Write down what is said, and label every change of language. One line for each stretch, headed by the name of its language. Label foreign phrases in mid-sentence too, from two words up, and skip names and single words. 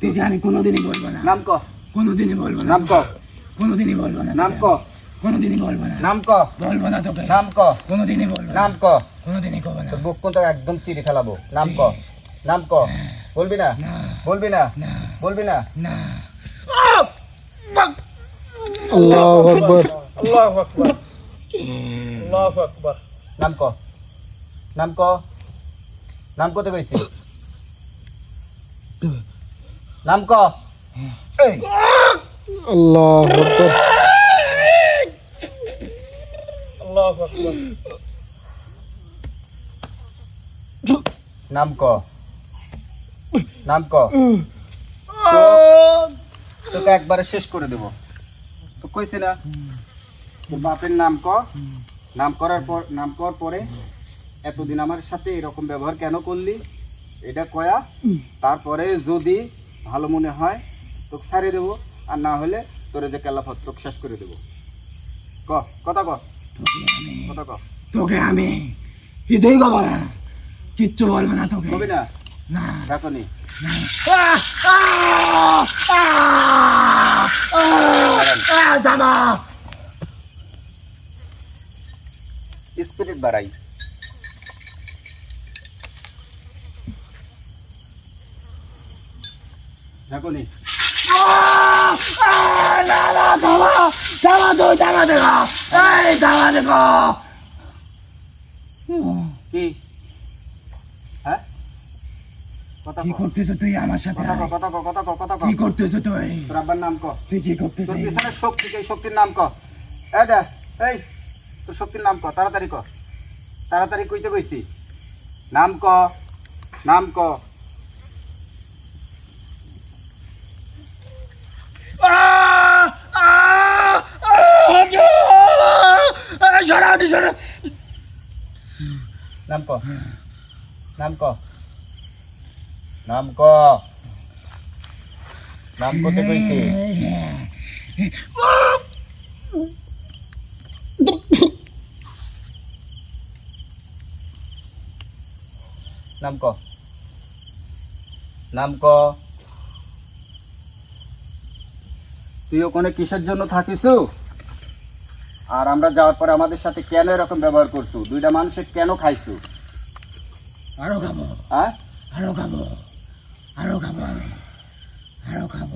Bangla: তোকে আমি কোনোদিনই বলবো না, নাম ক কোনোদিনই বলবো না, নাম ক কোনোদিনই বলবো না, নাম ক কোনোদিনই বলবো না, নাম ক বলবো না তোকে, নাম ক কোনোদিনই বলবো না, নাম ক কোনোদিনই করবো না। তোর বুক কোনটা একদম চিড়ে ফেলাবো নাম ক নাম ক বলবি না না, বলবি না না, বলবি না না।
Arabic: الله أكبر. الله أكبر الله أكبر.
Bangla: নাম ক নাম ক নাম কত কইছি নাম ক এই
Arabic: الله أكبر. الله أكبر.
Bangla: নাম ক নাম ক তোকে একবারে শেষ করে দেব তো কইছি না তোর বাপের নাম ক নাম করার পরে এতদিন আমার সাথে এরকম ব্যবহার কেন করলি এটা কয়া তারপরে যদি ভালো মনে হয় তোকে ছাড়িয়ে দেবো আর না হলে তোর যে কেলাফত তোকে শেষ করে দেবো ক কথা ক কথা ক তোকে আমি কিছুই করবো না, কিচ্ছু বলবো না তোকে। কবি না না, দেখো নি দাদা, স্পিরিট বাড়াই দেখো নি কি হ্যাঁ কথা কি ক করতেছ তুই আমার সাথে? কথা ক কথা ক কথা ক কথা ক কি করতেছ তুই? তোর আব্বার নাম ক তুই কি করতেছ? তোর পিছনে শক্তি এই শক্তির নাম ক এই দে এই তোর শক্তির নাম ক তাড়াতাড়ি ক তাড়াতাড়ি কইতে কইছি নাম ক নাম ক সরা নাম ক নাম ক নাম ক নাম কতে কইছে নাম ক নাম ক তুই ওখানে কিসের জন্য থাকিস আর আমরা যাওয়ার পরে আমাদের সাথে কেন এরকম ব্যবহার করছো দুইটা মানুষের কেন খাইছো আরো খাবো হ্যাঁ আরো খাবো আরো খাবো আমি আরো খাবো